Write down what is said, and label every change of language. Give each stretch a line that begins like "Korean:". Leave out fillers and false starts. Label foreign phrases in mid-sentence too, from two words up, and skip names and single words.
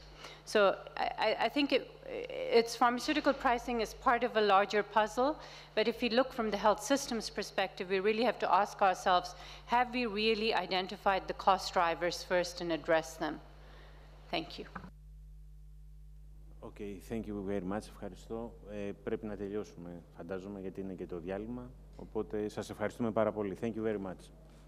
English: So I think it's pharmaceutical pricing is part of a larger puzzle, but if we look from the health systems perspective, we really have to ask ourselves, have we really identified the cost drivers first and address them? Thank you. Okay, thank you very much.
Greek: Ευχαριστώ. Πρέπει να τελειώσουμε, φαντάζομαι, γιατί είναι και το διάλειμμα. Οπότε σας ευχαριστούμε πάρα πολύ.
English: Thank you very much.